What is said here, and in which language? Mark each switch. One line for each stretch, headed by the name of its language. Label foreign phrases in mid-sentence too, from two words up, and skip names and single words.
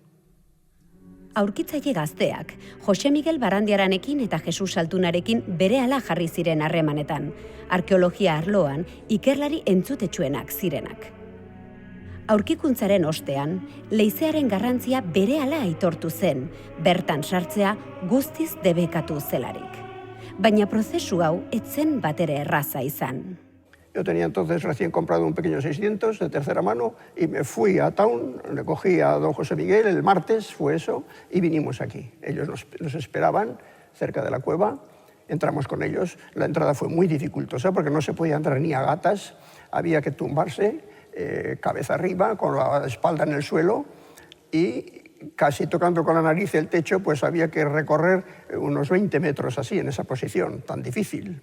Basque: Aurkitzaile gazteak, Jose Miguel Barandiaranekin eta Jesus Altunarekin berehala jarri ziren harremanetan, arkeologia arloan ikerlari entzutetsuenak zirenak. Aurkikuntzaren ostean, leizearen garrantzia berehala aitortu zen, bertan sartzea guztiz debekatu zelarik. Baina prozesu hau ez zen batere erraza izan.
Spanish: Yo tenía entonces recién comprado un pequeño 600 de tercera mano y me fui a Town, le cogí a don José Miguel, el martes fue eso, y vinimos aquí. Ellos nos esperaban cerca de la cueva, entramos con ellos. La entrada fue muy dificultosa porque no se podía entrar ni a gatas, había que tumbarse cabeza arriba, con la espalda en el suelo y casi tocando con la nariz el techo, pues había que recorrer unos 20 metros así, en esa posición tan difícil.